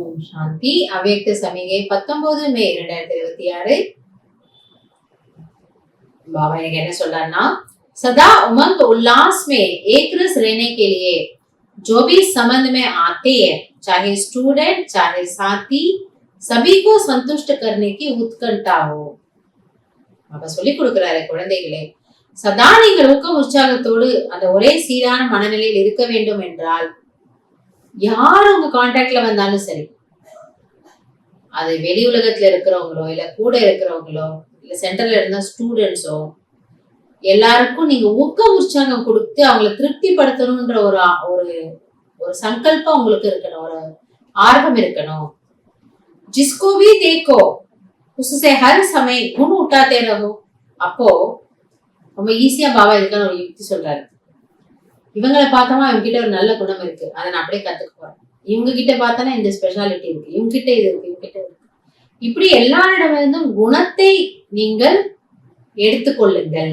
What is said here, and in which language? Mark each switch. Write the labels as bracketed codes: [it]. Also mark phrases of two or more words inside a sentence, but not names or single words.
[ta] சாந்தி. அவ்யக்த சமிகை 19 மே 2026. [hi] बाबा ने कहना சொல்றாருன்னா, सदा उमंग उल्लास में एक रस रहने के लिए जो भी संबंध में आते हैं, चाहे स्टूडेंट चाहे साथी, सभी को संतुष्ट करने की उत्कंठा हो. [ta] பாபா சொல்லி கொடுக்கிறாரு, குழந்தைகளே, சதா நீங்கள் ஊக்கம் உற்சாகத்தோடு அந்த ஒரே சீரான மனநிலையில் இருக்க வேண்டும் என்றால், யார் உங்க கான்டாக்ட்ல வந்தாலும் சரி, அது வெளி உலகத்துல இருக்கிறவங்களோ இல்ல கூட இருக்கிறவங்களோ இல்ல சென்டர்ல இருந்த ஸ்டூடெண்ட்ஸோ, எல்லாருக்கும் நீங்க ஊக்கம் உற்சாகம் கொடுத்து அவங்களை திருப்திப்படுத்தணும்ன்ற ஒரு சங்கல்பம் உங்களுக்கு இருக்கணும், ஒரு ஆர்வம் இருக்கணும். [hi] जिसको भी देखो उससे हर समय गुण उठाते रहो. [ta] அப்போ ரொம்ப ஈஸியா பாபா இதுக்கான ஒரு யுக்தி சொல்றாரு. இவங்களை பார்த்தோமா இவங்க கிட்ட ஒரு நல்ல குணம் இருக்கு, அதை நான் அப்படியே கத்துக்க போறேன். இவங்க கிட்ட பார்த்தோன்னா இந்த ஸ்பெஷாலிட்டி இருக்கு, இவங்க கிட்ட இது இருக்கு, இவங்க கிட்ட இருக்கு. இப்படி எல்லாரிடமிருந்தும் குணத்தை நீங்கள் எடுத்துக்கொள்ளுங்கள்.